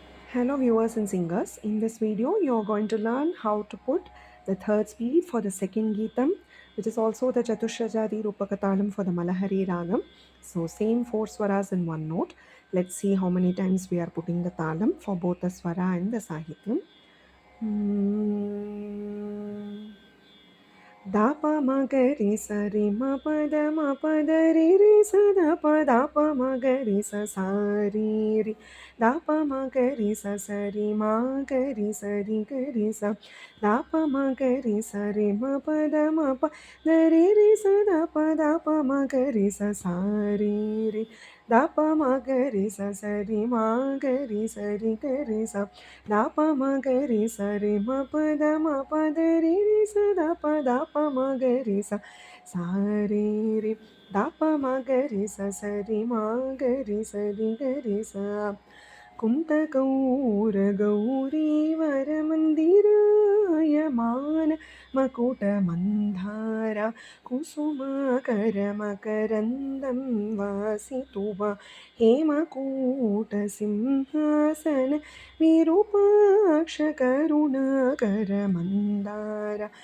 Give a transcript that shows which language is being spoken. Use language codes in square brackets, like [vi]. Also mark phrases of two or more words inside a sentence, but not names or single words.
[en] Hello viewers and singers. In this video, you're going to learn how to put the third speed for the second Geetam, which is also the Chatushajadi Rupakatalam for the Malahari Ragam. So same four swaras in one note. Let's see how many times we are putting the talam for both the swara and the sahityam. Hmm. Dapa magari sari ma pada ri ri sa dapa magari sa sari ri dapa magari sa sari magari sari gari sa dapa magari sari ma pada ri ri sa dapa magari sa sari ri dapa magari sa sari magari sari gari sa dapa magari sari ma pada ri ri sa dapa magari sa sari ri dapa magari sa sari magari sari gari sa [sa] कुन्तगौरगौरीवरमन्दिरायमान मकुटमन्धारा कुसुमाकरमकरन्दं वासितुवा हेमकूटसिंहासन विरूपाक्षकरुणाकरमन्दारा